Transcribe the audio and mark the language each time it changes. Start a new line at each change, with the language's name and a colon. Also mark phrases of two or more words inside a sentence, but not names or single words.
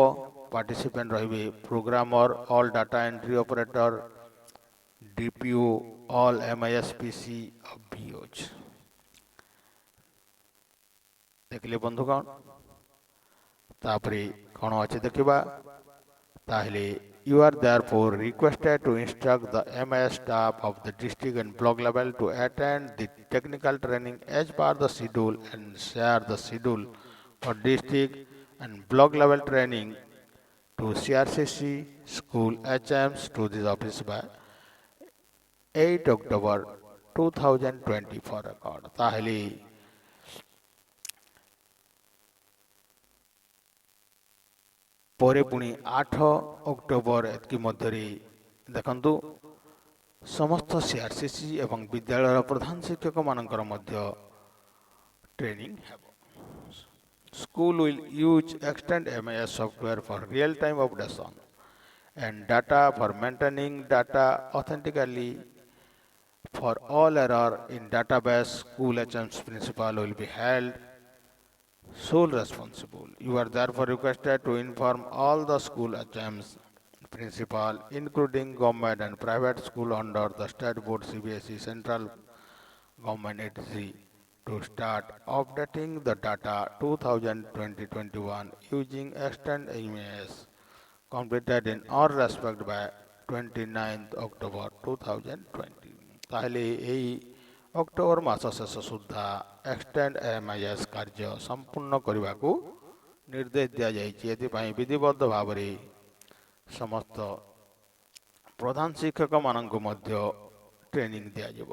English: ପାର୍ଟିସିପେଣ୍ଟ ରହିବେ programmer, all data entry operator, DPO, all MISPC of BOs.
Odia: ଦେଖିଲେ ବନ୍ଧୁଗଣ, ତାପରେ କ'ଣ ଅଛି ଦେଖିବା।
English: ତାହେଲେ you are therefore requested to instruct the MIS staff of the district and block level to attend the technical training as per the schedule and share the schedule for district and block level training to CRCC school HMs to this office by 8 October 2024 record।
Odia: ତାହେଲେ ପରେ ପୁଣି 8 ଅକ୍ଟୋବର ଏତିକି ମଧ୍ୟରେ ଦେଖନ୍ତୁ ସମସ୍ତ CRCC ଏବଂ ବିଦ୍ୟାଳୟର ପ୍ରଧାନ ଶିକ୍ଷକମାନଙ୍କର ମଧ୍ୟ ଟ୍ରେନିଂ ହେବ।
English: School will use extend MIS software for real time updation and data for maintaining data authentically for all error in database। School HM's principal will be held sole responsible। You are therefore requested to inform all the school HMs principal including government and private school under the state board CBSE central government etc to start updating the data 2020-21 using extend MIS completed in all respect by 29th October 2020।
Odia: ତାହେଲେ ଏହି ଅକ୍ଟୋବର ମାସ ଶେଷ ସୁଦ୍ଧା
English: extend MIS
Odia: କାର୍ଯ୍ୟ ସମ୍ପୂର୍ଣ୍ଣ କରିବାକୁ ନିର୍ଦ୍ଦେଶ ଦିଆଯାଇଛି। ଏଥିପାଇଁ ବିଧିବଦ୍ଧ ଭାବରେ ସମସ୍ତ ପ୍ରଧାନ ଶିକ୍ଷକମାନଙ୍କୁ ମଧ୍ୟ ଟ୍ରେନିଂ ଦିଆଯିବ।